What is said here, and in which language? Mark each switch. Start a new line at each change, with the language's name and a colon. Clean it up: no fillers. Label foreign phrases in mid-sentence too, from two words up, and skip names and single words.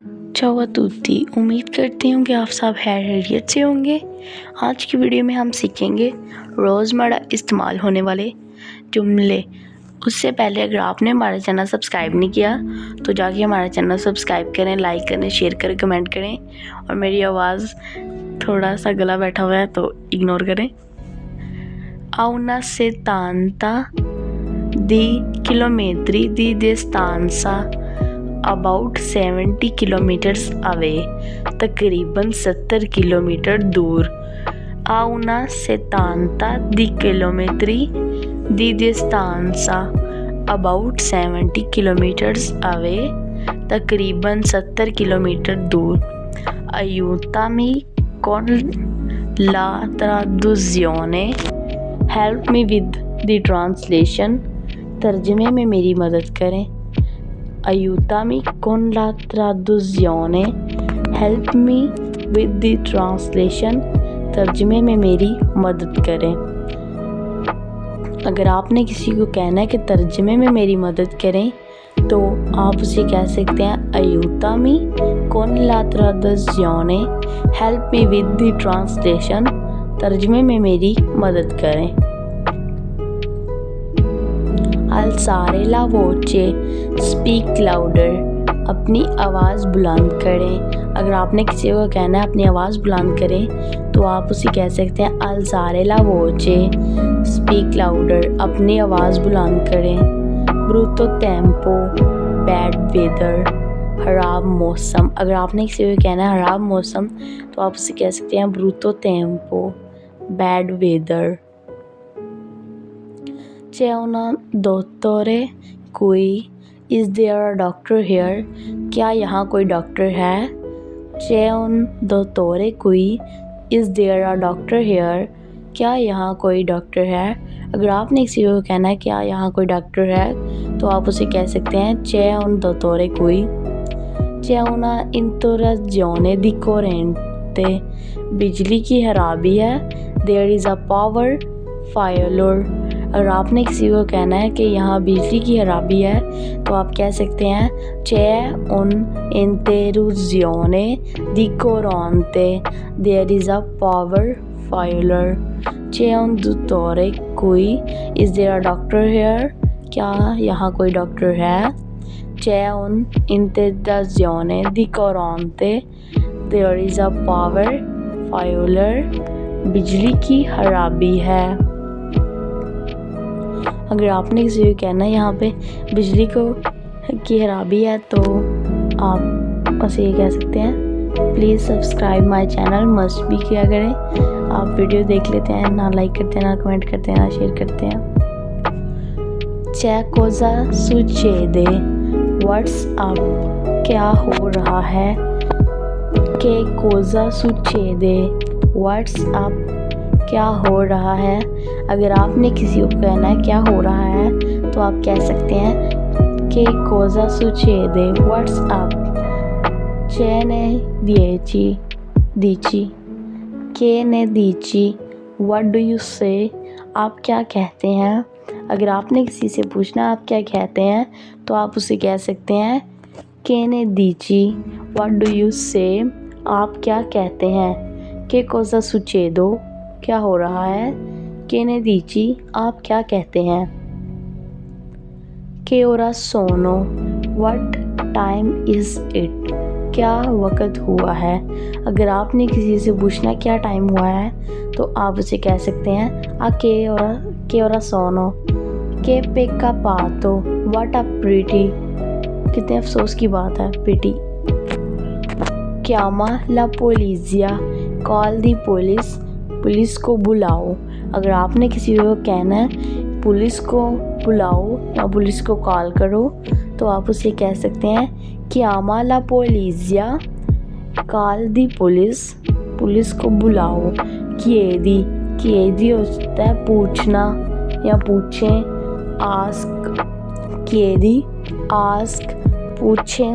Italian: ciao a tutti,
Hindi: उम्मीद करती हूँ कि आप सब खैरियत से होंगे। आज की वीडियो में हम सीखेंगे रोज़मर्रा इस्तेमाल होने वाले जुमले। उससे पहले अगर आपने हमारा चैनल सब्सक्राइब नहीं किया तो जाके हमारा चैनल सब्सक्राइब करें, लाइक करें, शेयर करें, कमेंट करें। और मेरी आवाज़ थोड़ा सा गला बैठा हुआ है तो इग्नोर करें।
Italian: A una setanta di chilometri di distanza,
English: about 70 kilometers away,
Hindi: तकरीबन 70 किलोमीटर दूर।
Italian: A una setanta di chilometri di distanza,
English: about 70 kilometers away,
Hindi: तकरीबन 70 किलोमीटर दूर।
Italian: Aiutami con la traduzione,
English: help me with the translation,
Hindi: तर्जमे में मेरी मदद करें।
Italian: aiutami con la traduzione,
English: help me with the translation,
Hindi: तर्जमे में मेरी मदद करें। अगर आपने किसी को कहना है कि तर्जमे में मेरी मदद करें तो आप उसे कह सकते हैं
Italian: aiutami con la traduzione,
English: help me with the translation,
Hindi: तर्जमे में मेरी मदद करें।
Italian: alzare la voce,
English: speak louder,
Hindi: अपनी आवाज़ बुलंद करें। अगर आपने किसी को कहना है अपनी आवाज़ बुलंद करें तो आप उसे कह सकते हैं
Italian: alzare la voce,
English: speak louder,
Hindi: अपनी आवाज़ बुलंद करें।
Italian: brutto tempo,
English: bad weather,
Hindi: खराब मौसम। अगर आपने किसी को कहना है खराब मौसम तो आप उसे कह सकते हैं
Italian: brutto tempo,
English: bad weather।
Italian: C'è un dottore qui,
English: is there a doctor here,
Hindi: क्या यहाँ कोई डॉक्टर है।
Italian: C'è un dottore qui,
English: is there a doctor here,
Hindi: क्या यहाँ कोई डॉक्टर है। अगर आपने किसी को कहना है क्या यहाँ कोई डॉक्टर है तो आप उसे कह सकते हैं
Italian: C'è un dottore qui। C'è una interruzione di corrente,
Hindi: बिजली की खराबी है।
English: There is a power failure,
Hindi: अगर आपने किसी को कहना है कि यहाँ बिजली की खराबी है तो आप कह सकते हैं
Italian: C'è un'interruzione di corrente,
English: there is a power failure।
Italian: C'è un dottore qui,
English: is there a doctor here,
Hindi: क्या यहाँ कोई डॉक्टर है।
Italian: C'è un'interruzione di corrente,
English: there is a power failure,
Hindi: बिजली की खराबी है। अगर आपने किसी को कहना है यहाँ पे बिजली की खराबी है तो आप उसे ये कह सकते हैं
English: please subscribe my channel,
Hindi: मस्ट भी किया करें। आप वीडियो देख लेते हैं, ना लाइक करते हैं, ना कमेंट करते हैं, ना शेयर करते हैं।
Italian: C'è cosa succede,
English: what's up,
Hindi: क्या हो रहा है।
Italian: Che cosa succede,
English: what's up,
Hindi: क्या हो रहा है। अगर आपने किसी को कहना है क्या हो रहा है तो आप कह सकते हैं
Italian: Che cosa succede,
English: what's up.
Italian: Ce ne dici, che ne dici,
English: what do you say,
Hindi: आप क्या कहते हैं। अगर आपने किसी से पूछना आप क्या कहते हैं तो आप उसे कह सकते हैं
Italian: Che ne dici,
English: what do you say,
Hindi: आप क्या कहते हैं।
Italian: Che cosa succede,
Hindi: क्या हो रहा है।
Italian: Che ne dici,
Hindi: आप क्या कहते हैं।
Italian: Che ora sono,
English: what time is it,
Hindi: क्या वक़्त हुआ है। अगर आपने किसी से पूछना क्या टाइम हुआ है तो आप उसे कह सकते हैं
Italian: che ora sono, che peccato,
English: what a pity,
Hindi: कितने अफसोस की बात है, pity।
Italian: chiama la polizia,
English: call the police,
Hindi: पुलिस को बुलाओ। अगर आपने किसी को कहना है पुलिस को बुलाओ या पुलिस को कॉल करो तो आप उसे कह सकते हैं
Italian: chiama la polizia,
English: call the police,
Hindi: पुलिस को बुलाओ। chiedi होता है पूछना या पूछें,
English: ask, chiedi, ask,
Hindi: पूछें।